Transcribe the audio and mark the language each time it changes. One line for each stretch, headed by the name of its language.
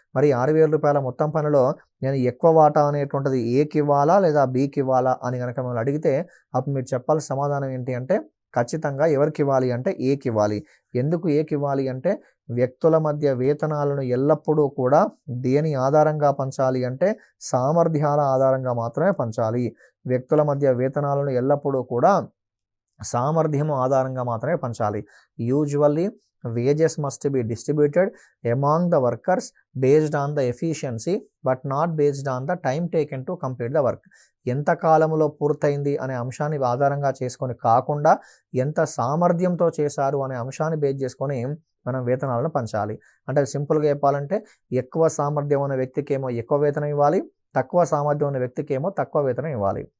Telugu: మరి 6,000 రూపాయల మొత్తం పనిలో నేను ఎక్కువ వాటా అనేటువంటిది ఏకి ఇవ్వాలా లేదా బికి ఇవ్వాలా అని గనక మిమ్మల్ని అడిగితే అప్పుడు మీరు చెప్పాల్సిన సమాధానం ఏంటి అంటే ఖచ్చితంగా ఎవరికి ఇవ్వాలి అంటే ఏకి ఇవ్వాలి. ఎందుకు ఏకి ఇవ్వాలి అంటే వ్యక్తుల మధ్య వేతనాలను ఎల్లప్పుడూ కూడా దేని ఆధారంగా పంచాలి అంటే సామర్థ్యాల ఆధారంగా మాత్రమే పంచాలి. వ్యక్తుల మధ్య వేతనాలను ఎల్లప్పుడూ కూడా సామర్థ్యం ఆధారంగా మాత్రమే పంచాలి.
English: Usually wages must be distributed among the workers based on the efficiency but not based on the time taken to complete the work.
Telugu: ఎంత కాలంలో పూర్తయింది అనే అంశాన్ని ఆధారంగా చేసుకొని కాకుండా ఎంత సామర్థ్యంతో చేశారు అనే అంశాన్ని బేస్ చేసుకొని మనం వేతనాలను పంచాలి. అంటే సింపుల్గా చెప్పాలంటే ఎక్కువ సామర్థ్యం ఉన్న వ్యక్తికి ఏమో ఎక్కువ వేతనం ఇవ్వాలి, తక్కువ సామర్థ్యం ఉన్న వ్యక్తికి ఏమో తక్కువ వేతనం ఇవ్వాలి.